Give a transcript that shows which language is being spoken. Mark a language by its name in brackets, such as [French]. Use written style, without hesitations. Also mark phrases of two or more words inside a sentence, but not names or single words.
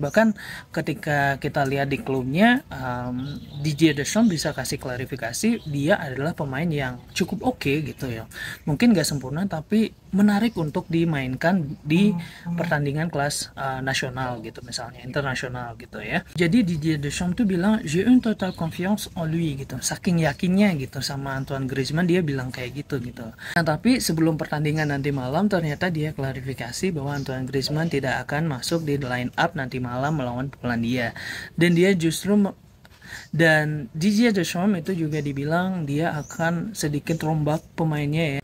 [Indonesian] Bahkan ketika kita lihat di klubnya, Didier Deschamps bisa kasih klarifikasi dia adalah pemain yang cukup oke gitu ya. Mungkin gak sempurna tapi menarik untuk dimainkan di pertandingan kelas nasional gitu, misalnya internasional gitu ya. Jadi Didier Deschamps tuh bilang [French] j'ai une total confiance en lui [Indonesian] gitu, saking yakinnya gitu sama Antoine Griezmann, dia bilang kayak gitu gitu. Nah, tapi sebelum pertandingan nanti malam ternyata dia klarifikasi bahwa Antoine Griezmann tidak akan masuk di line up nanti malam melawan Polandia, dan dia justru dan Didier Deschamps itu juga dibilang dia akan sedikit rombak pemainnya ya.